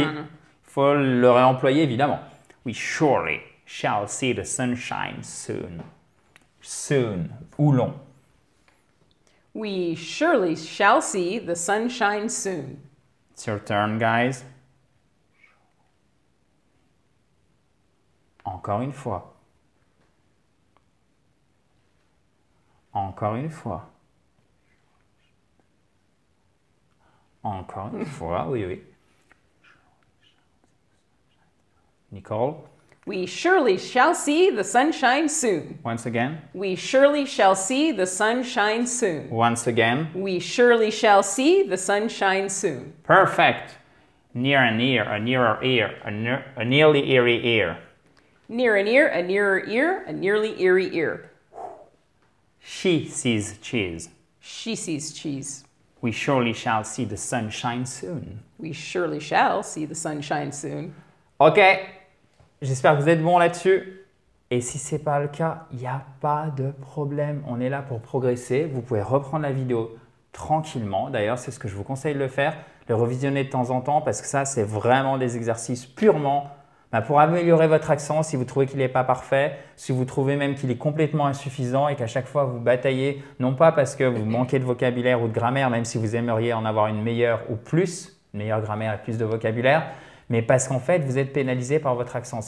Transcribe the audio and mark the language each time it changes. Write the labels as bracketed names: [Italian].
[French] Il faut le réemployer évidemment. [English] We surely shall see the sunshine soon. [French] Soon, ou long. [English] We surely shall see the sunshine soon. It's your turn, guys. [French] Encore une fois. Encore une fois. Encore une fois, oui, oui. Nicole, [English] We surely shall see the sunshine soon. once again. We surely shall see the sunshine soon. Once again. We surely shall see the sunshine soon. Perfect. Near and near, a nearer ear, a nearly eerie ear. Near an ear, a nearer ear, a nearly eerie ear. She sees cheese. She sees cheese. We surely shall see the sunshine soon. We surely shall see the sunshine soon. [French] Ok, j'espère que vous êtes bons là-dessus. Et si ce n'est pas le cas, il n'y a pas de problème. On est là pour progresser. Vous pouvez reprendre la vidéo tranquillement. D'ailleurs, c'est ce que je vous conseille de le faire. Le revisionner de temps en temps parce que ça, c'est vraiment des exercices purement pour améliorer votre accent si vous trouvez qu'il n'est pas parfait, si vous trouvez même qu'il est complètement insuffisant et qu'à chaque fois vous bataillez, non pas parce que vous manquez de vocabulaire ou de grammaire, même si vous aimeriez en avoir une meilleure ou plus, une meilleure grammaire et plus de vocabulaire, mais parce qu'en fait, vous êtes pénalisé par votre accent.